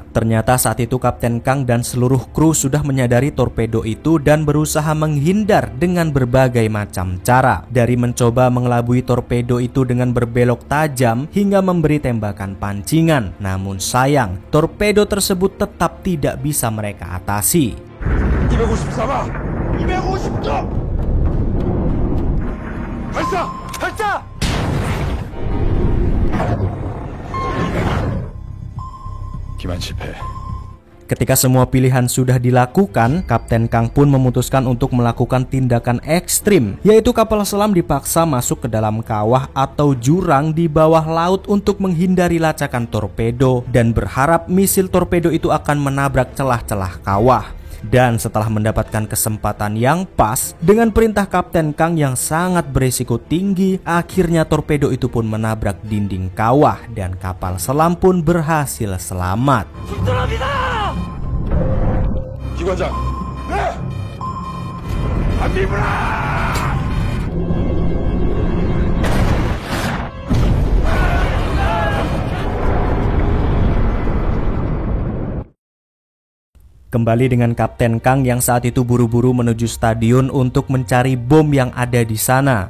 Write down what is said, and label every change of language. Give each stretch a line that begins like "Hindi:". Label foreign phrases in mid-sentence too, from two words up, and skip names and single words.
Indonesian: Ternyata saat itu Kapten Kang dan seluruh kru sudah menyadari torpedo itu dan berusaha menghindar dengan berbagai macam cara. Dari mencoba mengelabui torpedo itu dengan berbelok tajam hingga memberi tembakan pancingan. Namun sayang, torpedo tersebut tetap tidak bisa mereka atasi.
Korean: 254방! 250도! 발사! 발사! 기만 실패.
Indonesian: Ketika semua pilihan sudah dilakukan, Kapten Kang pun memutuskan untuk melakukan tindakan ekstrim, yaitu kapal selam dipaksa masuk ke dalam kawah atau jurang di bawah laut untuk menghindari lacakan torpedo dan berharap misil torpedo itu akan menabrak celah-celah kawah. Dan setelah mendapatkan kesempatan yang pas, dengan perintah Kapten Kang yang sangat berisiko tinggi, akhirnya torpedo itu pun menabrak dinding kawah dan kapal selam pun berhasil selamat.
Korean: 기관장! 네! 안디브라!
Indonesian: Kembali dengan Kapten Kang yang saat itu buru-buru menuju stadion untuk mencari bom yang ada di sana.